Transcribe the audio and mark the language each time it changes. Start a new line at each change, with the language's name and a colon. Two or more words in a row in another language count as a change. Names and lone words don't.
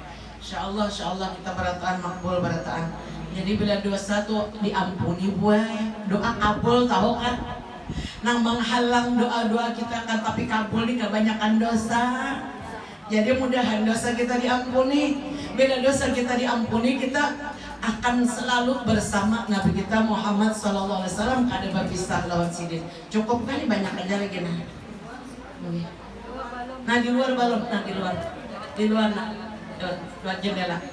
Banjar: Insyaallah kita berataan makbul berataan. Jadi bila dosa tuh diampuni buai, doa kabul tahu kan? Nang menghalang doa-doa kita kan tapi kabul nih kebanyakan dosa. Jadi mudahan dosa kita diampuni. Bila dosa kita diampuni kita akan selalu bersama Nabi kita Muhammad
Arabic: صلى الله عليه وسلم
Banjar: kada berpisah lawan sidin. Cukup kali banyak aja lagi nah. Nah di luar balon, nah di luar nah. Luar jendela.